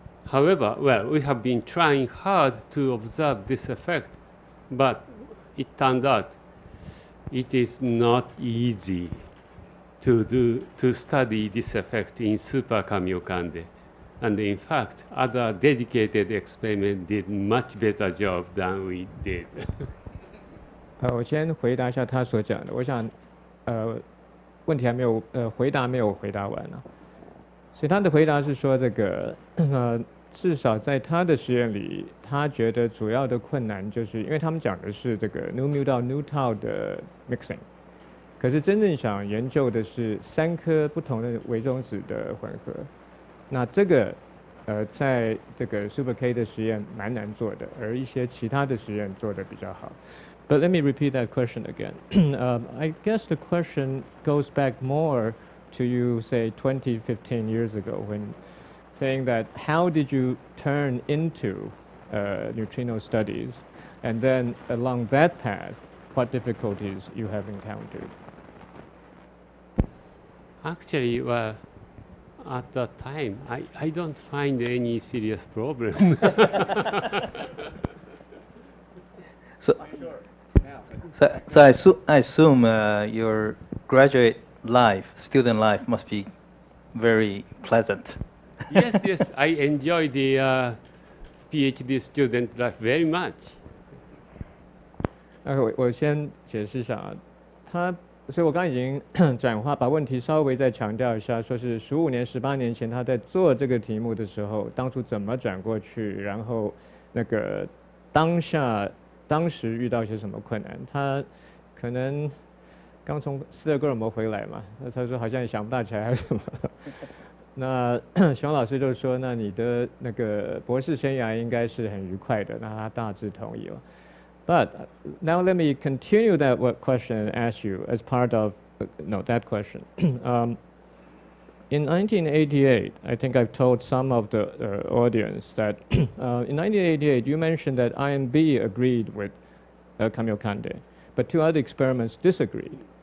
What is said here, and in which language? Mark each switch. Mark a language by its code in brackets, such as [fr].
[en] However, well, we have been trying hard to observe this effect, but it turned out it is not easy to study this effect in Super-Kamiokande. And in fact, other dedicated experiments did much better job than we did. [zh] 我先回答一下他所讲的。我想，问题还没有，回答没有回答完呢。所以他的回答是说，这个，至少在他的实验里，他觉得主要的困难就是，因为他们讲的是这个 nu-mu 到 nu-tau 的 mixing， 可是真正想研究的是3颗不同的微中子的混合。那这个，在这个 Super-K 的实验蛮难做的，而一些其他的实验做得比较好。 [en] But let me repeat that question again. I guess the question goes back more to you, say, 20, 15 years ago, when saying that how did you turn into neutrino studies, and then along that path, what difficulties you have encountered? Actually, well, at that time, I don't find any serious problem. So I assume your graduate life, student life, must be very pleasant. Yes, I enjoy the PhD student life very much. [zh] 我先解释一下啊，所以我刚刚已经转化，把问题稍微再强调一下，说是15年、18年前他在做这个题目的时候，当初怎么转过去，然后那个当时遇到一些什么困难？他可能刚从斯德哥尔摩回来嘛，那他说好像也想不大起来还是什么。那熊老师就说，那你的那个博士生涯应该是很愉快的，那他大致同意了。 [en] But now let me continue that question and ask you as part of that question. In 1988, I think I've told some of the audience that in 1988 you mentioned that IMB agreed with Kamiokande, but 2 other experiments disagreed.